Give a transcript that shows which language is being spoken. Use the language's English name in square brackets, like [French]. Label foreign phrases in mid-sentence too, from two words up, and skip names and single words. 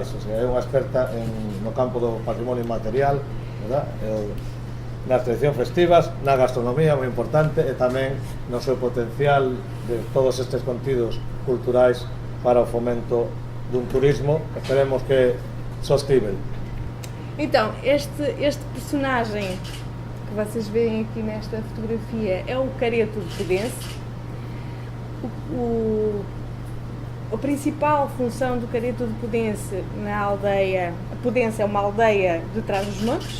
[Spanish] O sea, [Galician] é unha experta no campo do patrimonio inmaterial, verdad? Nas tradicións festivas, na gastronomía, moi importante, e tamén no seu potencial de todos estes contidos culturais para o fomento dun turismo, esperemos que sostível. [Portuguese] Então, este personagem que vocês veem aqui nesta fotografia é o Careto de Podence. A principal função do Careto de Podence na aldeia, Podence é uma aldeia de Trás-os-Montes.